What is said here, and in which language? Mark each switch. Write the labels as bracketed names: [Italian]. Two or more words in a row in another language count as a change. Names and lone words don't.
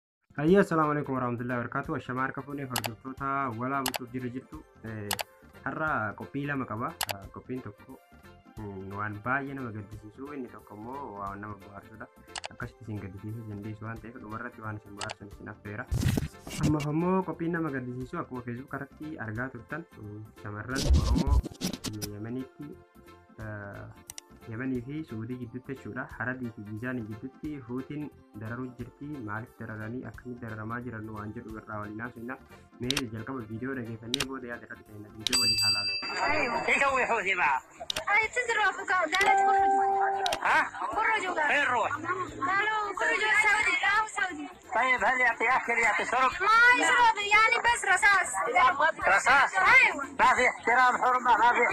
[Arabic] السلام عليكم ورحمة الله وبركاته. [Oromo] Ashamaa harka fuunee hordoftoota walaa butuuf jirtu har'a qophii lama qaba. Qophiin tokko waan baay'ee nama gaddisiisu, inni tokko immoo waan nama bohaarsudha. Akkasitti isin gaddisiisuu dandeessu waan ta'eef dhumarratti waan isin bohaarsan isin affeera. Ammaaf immoo qophiin nama gaddisiisu akkuma Facebook irratti argaa turtan shamarran Oromoo Yemeniitti Yemanii fi Suudii gidduutti jechuudha. Haradii fi Gizaanii gidduutti Huutiin dararuu jirti. Maaliif dararanii akkamitti dararamaa jiran waan jedhu irraa waliin haasofna. Mee jalqaba viidiyoo dhageeffannee booda yaada irratti kennina. Viidiyoo waliin haalaa. [Arabic] يسوي حوثي معه. هاي تزرع قالت خرجوا. ها؟ خرجوا فين نروح؟ قالوا خرجوا سعودي لا سعودي. طيب هل يعطي اكل يعطي شرب؟ ما يشرب يعني بس رصاص. رصاص؟ ايوه. ما في احترام حرمه ما في